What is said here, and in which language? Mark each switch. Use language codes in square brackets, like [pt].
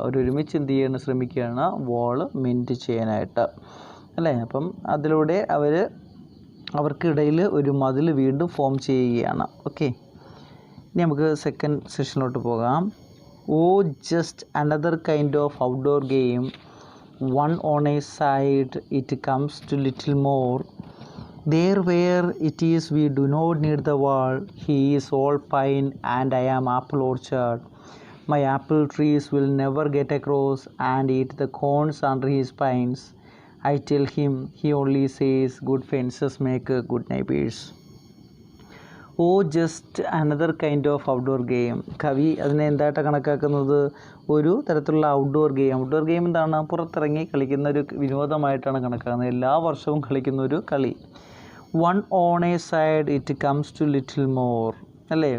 [ml] അവരൊരുമിച്ച് എന്ത് ചെയ്യാൻ ശ്രമിക്കുകയാണ്, വാൾ മെൻഡ് ചെയ്യാനായിട്ട് അല്ലേ. അപ്പം അതിലൂടെ അവർക്കിടയിൽ ഒരു മതിൽ വീണ്ടും ഫോം ചെയ്യുകയാണ്. ഓക്കെ, ഇനി നമുക്ക് സെക്കൻഡ് സെഷനിലോട്ട് പോകാം. [en] Just another kind of outdoor game, one on a side it comes to little more. There where it is we do not need the wall. He is all pine and I am apple orchard. My apple trees will never get across and eat the cones under his pines. I tell him, he only says good fences make good neighbors. Just another kind of outdoor game. [ml] കവി അതിനെ എന്തായിട്ടാണ് കണക്കാക്കുന്നത്, ഒരു തരത്തിലുള്ള outdoor game എന്താണ്, പുറത്തിറങ്ങി കളിക്കുന്ന ഒരു വിനോദമായിട്ടാണ് കണക്കാക്കുന്നത്. എല്ലാ വർഷവും കളിക്കുന്ന ഒരു കളി. [en] One on a side it comes to little more അല്ലേ.